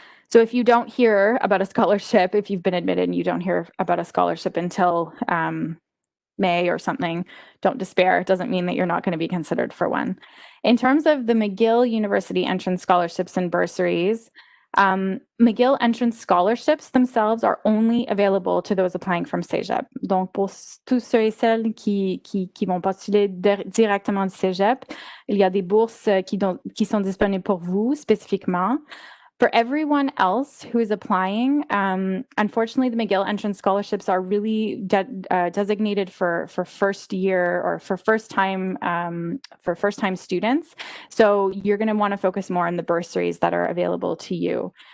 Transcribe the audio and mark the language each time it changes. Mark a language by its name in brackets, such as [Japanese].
[English] So if you don't hear about a scholarship, if you've been admitted and you don't hear about a scholarship until May or something, don't despair. It doesn't mean that you're not going to be considered for one. In terms of the McGill University entrance scholarships and bursaries, McGill entrance scholarships themselves are only available to those applying from Cégep. [French] Donc, pour tous ceux et celles qui vont postuler directement du Cégep, il y a des bourses qui sont disponibles pour vous spécifiquement. [English] For everyone else who is applying, unfortunately, the McGill entrance scholarships are really designated for first year or for first time students. So you're going to want to focus more on the bursaries that are available to you.